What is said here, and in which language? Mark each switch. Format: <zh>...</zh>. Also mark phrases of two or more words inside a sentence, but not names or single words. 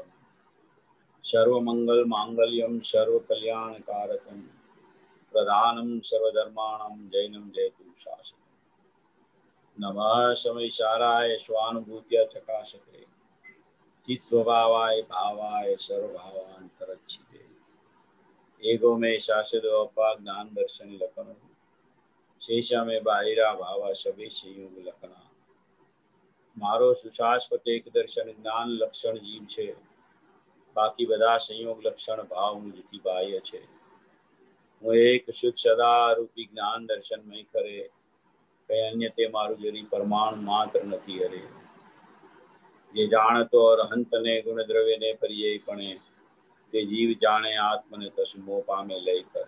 <sa>सर्वमंगल मांगल्यम सर्व कल्याण कारकम प्रधानम सर्वधर्माणां जैनम जयतु शासनम। नमः समयसाराय स्वानुभूत्या चकाशते चित्स्वभावाय भावाय सर्वभावांतरच्छिते</sa> <pra>एगो में शाश्वत अपार ज्ञान दर्शन लखन शेषा में बाहिरा भावा सभी संयोग लखना</pra> <gu>મારો સુશાશ્વત એક દર્શન જ્ઞાન લક્ષણ જીવ છે બાકી બધા સંયોગ લક્ષણ ભાવ मुझથી બાહ્ય છે। હું એક શુદ્ધ સદા રૂપી જ્ઞાન દર્શન મય કરે કઈ અન્ય તે મારું જરી પરમાણુ માત્ર નથી હરે। જે જાણતો અરહંત ને ગુણ દ્રવ્ય ને પરિયે પણે તે જીવ જાણે આત્મને તસ્મો પામે લય કરે।</gu>